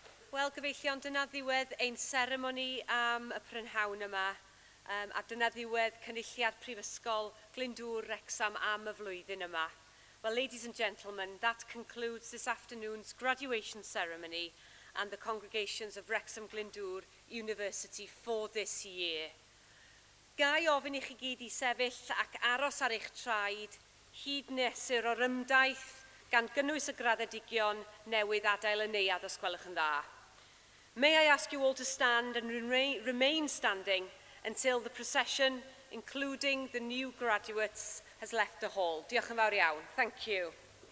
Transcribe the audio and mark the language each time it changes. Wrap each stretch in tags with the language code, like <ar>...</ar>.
<cy>Wel, gyfeillion, dyna ddiwedd ein seremoni am y prynhawn yma, a dyna ddiwedd cynulliad Prifysgol Glyndwr Wrecsam am y flwyddyn yma.</cy> <en>Well, ladies and gentlemen, that concludes this afternoon's graduation ceremony and the congregations of Wrexham Glyndwr University for this year.</en> <cy>Gai ofyn i chi gyd i sefyll ac aros ar eich traed, hyd nes yr orymdaeth gan gynnwys y graddedigion newydd adael y neuad os gwelwch yn dda.</cy> <en>May I ask you all to stand and remain standing until the procession, including the new graduates, has left the hall.</en> <cy>Diolch yn fawr iawn.</cy> <en>Thank you.</en>